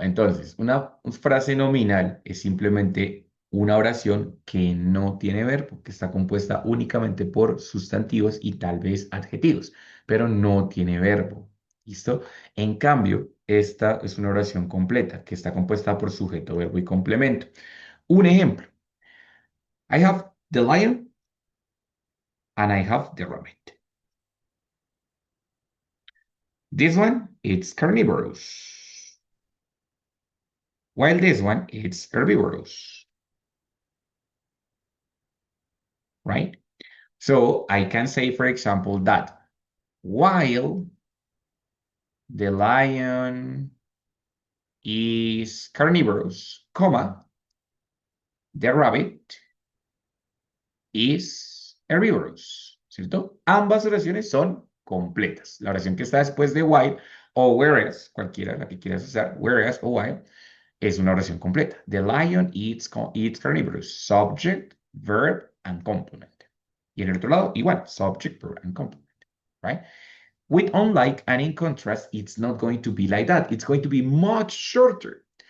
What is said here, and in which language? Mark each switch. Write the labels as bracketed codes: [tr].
[es] Entonces, una frase nominal es simplemente una oración que no tiene verbo, que está compuesta únicamente por sustantivos y tal vez adjetivos, pero no tiene verbo. ¿Listo? En cambio, esta es una oración completa, que está compuesta por sujeto, verbo y complemento. Un ejemplo. [en] I have the lion and I have the rabbit. This one, it's carnivorous, while this one, it's herbivorous, right? So I can say, for example, that while the lion is carnivorous, comma, the rabbit is herbivorous, ¿cierto? [es] Ambas oraciones son completas. La oración que está después de while o whereas, cualquiera la que quieras usar, whereas o while, es una oración completa. [en] The lion eats carnivorous. Subject, verb, and complement. [es] Y en el otro lado, igual, [en] subject, verb, and complement, right? With unlike and in contrast, it's not going to be like that. It's going to be much shorter.